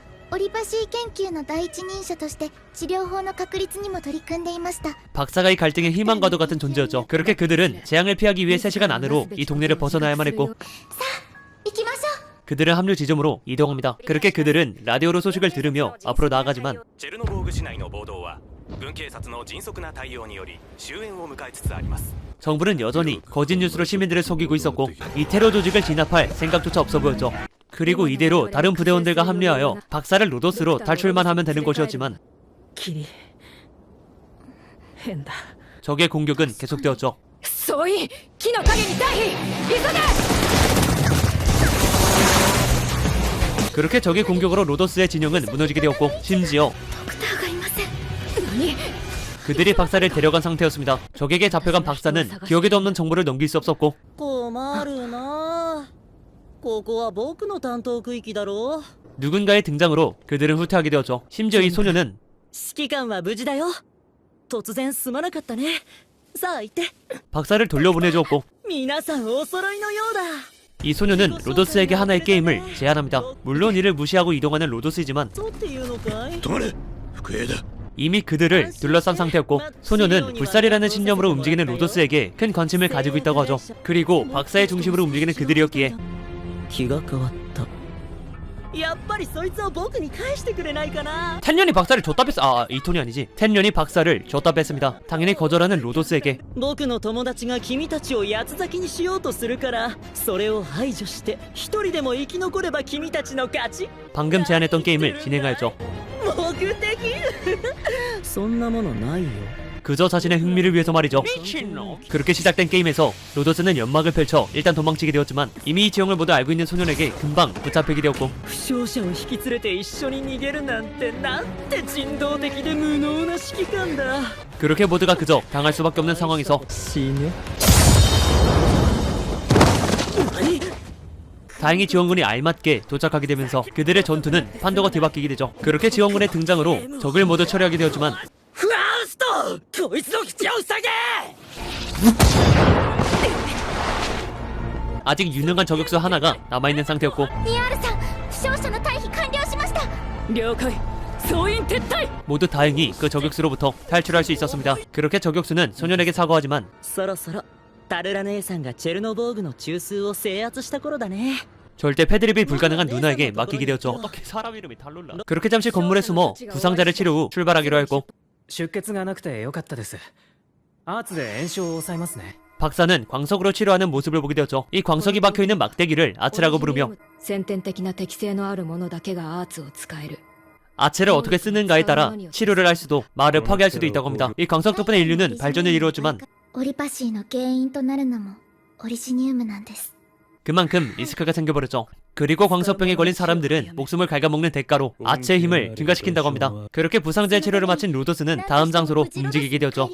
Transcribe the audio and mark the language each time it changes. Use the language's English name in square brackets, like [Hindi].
[Japanese] オリパシー研究の第一人者として治療法の確立にも取り組んでいました。 [Korean] 박사가 이 갈등의 희망과도 같은 존재였죠. 그렇게 그들은 재앙을 피하기 위해 3시간 안으로 이 동네를 벗어나야만 했고 [Japanese] 行きましょう。 [Korean] 그들은 합류 지점으로 이동합니다. 그렇게 그들은 라디오로 소식을 들으며 앞으로 나아가지만 [Japanese] チェルノボーグ市内の暴動は軍警察の迅速な対応により終焉を迎えつつあります。 [Korean] 정부는 여전히 거짓 뉴스로 시민들을 속이고 있었고 이 테러 조직을 진압할 생각조차 없어 보였죠. 그리고 이대로 다른 부대원들과 합류하여 박사를 로도스로 탈출만 하면 되는 것이었지만 [Japanese] キリ変だ。 [Korean] 적의 공격은 계속되었죠. [Japanese] 総員木の陰に退避急げ。 [Korean] 그렇게 적의 공격으로 로도스의 진영은 무너지게 되었고 심지어 [Japanese] ドクターがいません。何 [Korean] 그들이 박사를 데려간 상태였습니다. 적에게 잡혀간 박사는 기억에도 없는 정보를 넘길 수 없었고 [Japanese] 困るな。ここは僕の担当区域だろ。 [Korean] 누군가의 등장으로 그들은 후퇴하게 되었죠. 심지어 이 소녀는 [Japanese] 指揮官は無事だよ。突然すまなかったね。さあ行って。 [Korean] 박사를 돌려보내주었고 [Japanese] 皆さんお揃いのようだ。 [Korean] 이 소녀는 로도스에게 하나의 게임을 제안합니다. 물론 이를 무시하고 이동하는 로도스이지만 [Japanese] そうっていうのかい。止まれ福栄だ。 [Korean] 이미 그들을 둘러싼 상태였고 소녀는 불살이라는 신념으로 움직이는 로도스에게 큰 관심을 가지고 있다고 하죠. 그리고 박사의 중심으로 움직이는 그들이었기에 [Japanese] 気が変わった。やっぱりそいつを僕に返してくれないかな。 [Korean] 텐년이 박사를 줬다 뺐어. 이 톤이 아니지. 텐년이 박사를 줬다 뺐습니다. 당연히 거절하는 로도스에게 [Japanese] 僕の友達が君たちを八つ裂きにしようとするからそれを排除して一人でも生き残れば君たちの勝ち。 [Korean] 방금 제안했던 게임을 진행하였죠. [Japanese] 目的そんなものないよ。 [Korean] 그저 자신의 흥미를 위해서 말이죠. 그렇게 시작된 게임에서 로도스는 연막을 펼쳐 일단 도망치게 되었지만 이미 이 지형을 모두 알고 있는 소년에게 금방 붙잡히게 되었고 [Japanese] 負傷者を引き連れて一緒に逃げるなんてなんて人道的で無能な指揮官だ。 [Korean] 그렇게 모두가 그저 당할 수밖에 없는 상황에서 [Japanese] 死ぬ。 [Korean] 다행히 지원군이 알맞게 도착하게 되면서 그들의 전투는 판도가 뒤바뀌게 되죠. 그렇게 지원군의 등장으로 적을 모두 처리하게 되었지만 [Japanese] ファウストこいつの口を塞げ。 [Korean] 아직 유능한 저격수 하나가 남아있는 상태였고 [Japanese] ニアールさん、負傷者の退避完了しました。了解。総員撤退。 [Korean] 모두 다행히 그 저격수로부터 탈출할 수 있었습니다. 그렇게 저격수는 소년에게 사과하지만 [Japanese] そろそろタルラ姉さんがチェルノボーグの中枢を制圧した頃だね。 [Korean] 절대 패드립이 불가능한 누나에게 맡기게 되었죠. 어떻게 사람 이름이 탈룰라. 그렇게 잠시 건물에 숨어 부상자를 치료 후 출발하기로 했고 [Japanese] 出血がなくてよかったです。アーツで炎症を抑えますね。 [Korean] 박사는 광석으로 치료하는 모습을 보게 되었죠. 이 광석이 박혀있는 막대기를 아츠라고 부르며 [Japanese] 先天的な適性のあるものだけがアーツを使える。 [Korean] 아츠를 어떻게 쓰는가에 따라 치료를 할 수도 말을 파괴할 수도 있다고 합니다. 이 광석 덕분에 인류는 발전을 이루었지만 [Japanese] オリパシーの原因となるのもオリジニウムなんです。 [Korean] 그만큼 리스크가 생겨버렸죠. 그리고 광석병에 걸린 사람들은 목숨을 갉아먹는 대가로 아츠의 힘을 증가시킨다고 합니다. 그렇게 부상자의 치료를 마친 로도스는 다음 장소로 움직이게 되었죠.